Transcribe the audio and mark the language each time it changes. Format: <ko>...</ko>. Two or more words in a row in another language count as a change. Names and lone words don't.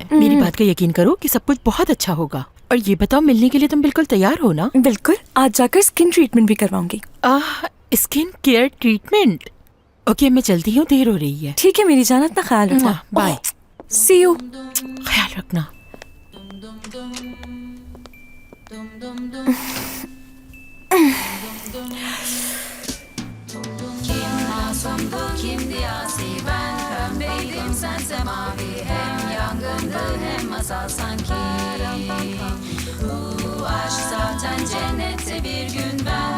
<hi>मेरी बात का यकीन करो कि सब कुछ बहुत अच्छा होगा। और ये बताओ, मिलने के लिए तुम बिल्कुल तैयार हो ना? बिल्कुल, आज जाकर</hi> <en>skin treatment</en> <hi>भी करवाऊंगी।</hi> <en>skin care treatment?</en> <hi>ओके, मैं चलती हूँ, देर हो रही है। ठीक है मेरी जान, अपना ख्याल रखना। बाय।</hi> <en>see you.</en> <hi>ख्याल रखना।</hi> <tr>Kimdi asi ben, pembeydim sense mavi. Hem yangındı hem masal sanki. Bu aşk zaten cennette bir gün ben.</tr>